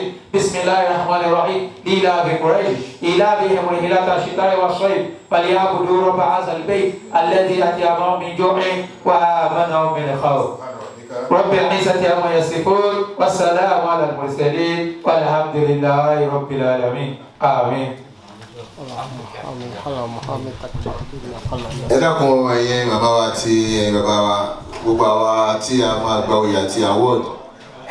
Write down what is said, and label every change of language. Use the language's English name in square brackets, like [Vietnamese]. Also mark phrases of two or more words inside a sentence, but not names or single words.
[Arabic] بسم الله الرحمن الرحيم لإلاف قريش إلافهم رحلة الشتاء والصيف فليعبدوا رب هذا البيت الذي أطعمهم من جوع وآمنهم من خوف. رب العزة عما يصفون والسلام على المرسلين والحمد لله رب العالمين آمين. [Yoruba] ẹ dákun ẹ̀yin bàbá wa àti ẹ̀yin bàbá wa gbogbo àwa tí a máa gba oyè àti award ẹ